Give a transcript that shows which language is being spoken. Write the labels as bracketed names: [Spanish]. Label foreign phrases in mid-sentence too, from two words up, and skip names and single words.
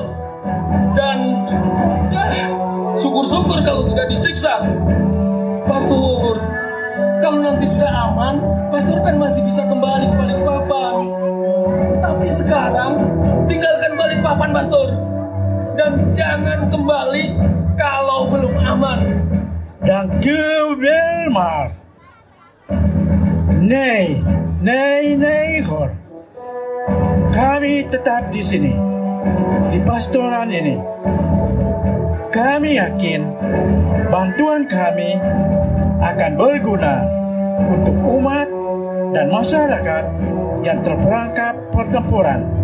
[Indonesian] Dan ya, syukur-syukur kalau tidak disiksa. Pastor, kalau nanti sudah aman, Pastor kan masih bisa kembali ke Balikpapan. Tapi sekarang, tinggalkan Balikpapan, Pastor. Dan jangan kembali kalau belum aman. [Dutch] Dank u wel, maar. Nee, hoor. [Indonesian] Kami tetap di sini, di pastoran ini. Kami yakin bantuan kami akan berguna untuk umat dan masyarakat yang terperangkap pertempuran.